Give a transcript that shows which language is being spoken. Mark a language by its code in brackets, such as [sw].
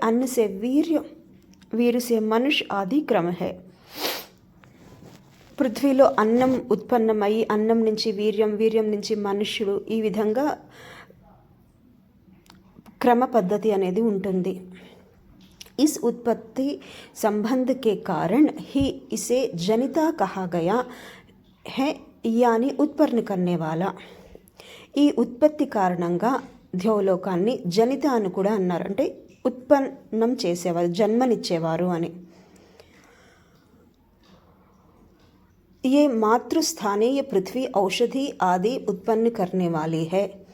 [hi] अन्न से वीर्य से मनुष्य आदि क्रम है. [te] పృథ్వీలో అన్నం ఉత్పన్నమై అన్నం నుంచి వీర్యం నుంచి మనుష్యుడు, ఈ విధంగా క్రమ పద్ధతి అనేది ఉంటుంది. [hi] इस उत्पत्ति संबंध के कारण ही इसे जनिता कहा गया है, यानी उत्पन्न करने वाला. [te] ఈ ఉత్పత్తి కారణంగా ధ్యోలోకాన్ని జనిత అని కూడా అన్నారు, అంటే ఉత్పన్నం చేసేవారు, జన్మనిచ్చేవారు అని. [hi] ये మాతృస్థానీయ పృథ్వీ ఔషధి ఆది ఉత్పन्न करने वाली है.